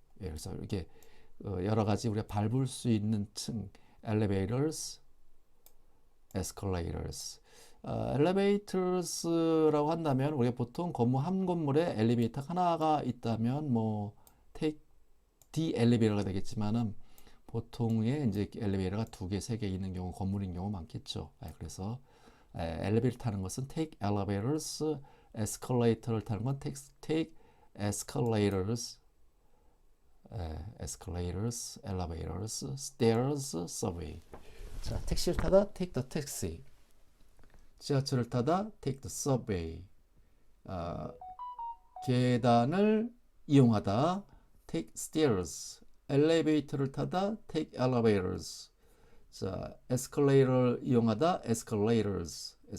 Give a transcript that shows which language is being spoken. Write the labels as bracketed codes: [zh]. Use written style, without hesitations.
[ko] 예, 그래서 이렇게 여러 가지 우리가 밟을 수 있는 층 elevators, escalators. elevators라고 한다면 우리가 보통 건물 한 건물에 엘리베이터 하나가 있다면 뭐 [en] take the elevator [ko] 가 되겠지만은 보통의 이제 엘리베이터가 2개, 3개 있는 경우 건물인 경우 많겠죠. [en] 그래서 엘리베이터 타는 것은 take elevators, escalator를 타는 건 take escalators, escalators, elevators, stairs, subway. [ko] 자, 택시를 타다 [en] take the taxi. [ko] 지하철을 타다 [en] take the subway. [ko] 계단을 이용하다 [en] take stairs. [ko] 엘리베이터를 타다 [en] take elevators. [ko] 자, escalator를 이용하다 escalators.